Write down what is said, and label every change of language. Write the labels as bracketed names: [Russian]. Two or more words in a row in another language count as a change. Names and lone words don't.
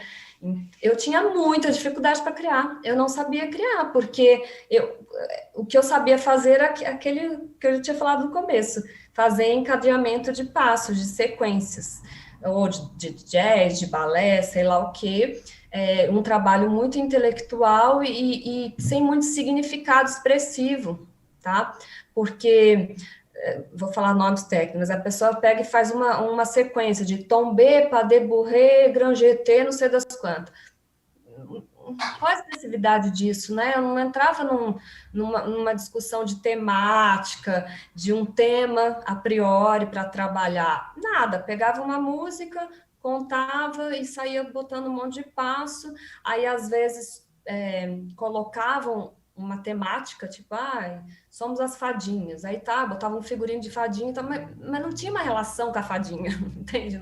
[Portuguese] Eu tinha muita dificuldade para criar, eu não sabia criar, porque o que eu sabia fazer era aquele que eu já tinha falado no começo, fazer encadeamento de passos, de sequências, ou de jazz, de balé, sei lá o quê, um trabalho muito intelectual e sem muito significado expressivo, tá? Porque, vou falar nomes técnicos, a pessoa pega e faz uma sequência de tombé, [French] pas de bourrée, grand jeté, [Portuguese] não sei das quantas. Qual a expressividade disso, né? Eu não entrava numa discussão de temática, de um tema [Latin] a priori [Portuguese] para trabalhar. Nada, pegava uma música, contava e saía botando um monte de passo, aí às vezes colocavam uma temática, tipo, somos as fadinhas, aí botava um figurino de fadinha, então, mas não tinha uma relação com a fadinha, entende?